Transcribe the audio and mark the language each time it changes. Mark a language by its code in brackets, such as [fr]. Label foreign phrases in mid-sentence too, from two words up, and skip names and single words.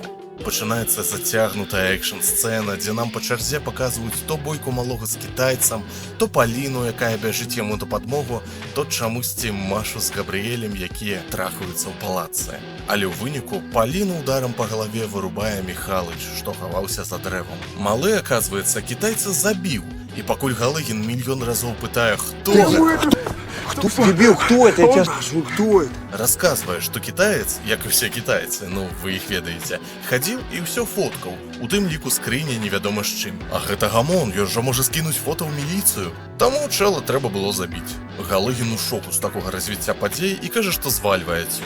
[be] Пачынаецца зацягнутая экшн-сцэна, дзе нам па чарзе паказваюць то бойку Малога з кітайцам, то Паліну, якая бяжыць яму да падмогу, то чамусьці Машу з Габрыэлем, якія трахаюцца ў палацы. Але ў выніку Паліну ударам па галаве вырубае Міхалыч, што хаваўся за дрэвам. Малы, аказваецца, кітайца забіў, і пакуль Галыгін мільён разоў пытае, хто гэта? [ru] Кто дебил? Кто это? Я тебя спрашиваю, кто это? [be] Расказвае, што кітаец, як і ўсе кітайцы, ну вы іх ведаеце, хадзіў і ўсё фоткаў, у тым ліку скрыні невядома з чым. А гэта гамон, ён жа можа скінуць фота ў міліцыю. Таму чэла трэба было забіць. Галыгін у шоку з такога развіцця падзей і кажа, што звальвае адсюль.